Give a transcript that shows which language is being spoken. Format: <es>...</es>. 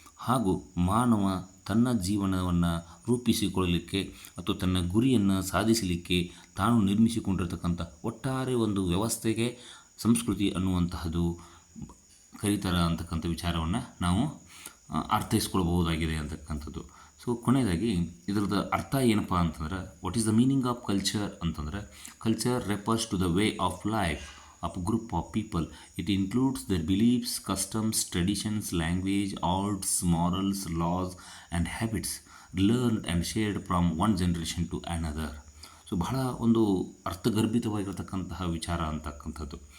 <kn>ಹಾಗೂ ಮಾನವ ತನ್ನ ಜೀವನವನ್ನು ರೂಪಿಸಿಕೊಳ್ಳಲಿಕ್ಕೆ ಅಥವಾ ತನ್ನ ಗುರಿಯನ್ನು ಸಾಧಿಸಲಿಕ್ಕೆ ತಾನು ನಿರ್ಮಿಸಿಕೊಂಡಿರ್ತಕ್ಕಂಥ ಒಟ್ಟಾರೆ ಒಂದು ವ್ಯವಸ್ಥೆಗೆ ಸಂಸ್ಕೃತಿ ಅನ್ನುವಂತಹದ್ದು ಕರೀತಾರ ಅಂತಕ್ಕಂಥ ವಿಚಾರವನ್ನು ನಾವು ಅರ್ಥೈಸ್ಕೊಳ್ಬಹುದಾಗಿದೆ ಅಂತಕ್ಕಂಥದ್ದು. ಸೊ ಕೊನೆಯದಾಗಿ ಇದರದ ಅರ್ಥ ಏನಪ್ಪ ಅಂತಂದ್ರೆ</kn> <en>What is the meaning of culture ಅಂತಂದರೆ culture refers to the way of life of a group of people. It includes their beliefs, customs, traditions, language, arts, morals, laws and habits learned and shared from one generation to another.</en> <kn>So ಬಹಳ ಒಂದು ಅರ್ಥಗರ್ಭಿತವಾಗಿರತಕ್ಕಂತಹ ವಿಚಾರ ಅಂತಕ್ಕಂಥದ್ದು.</kn>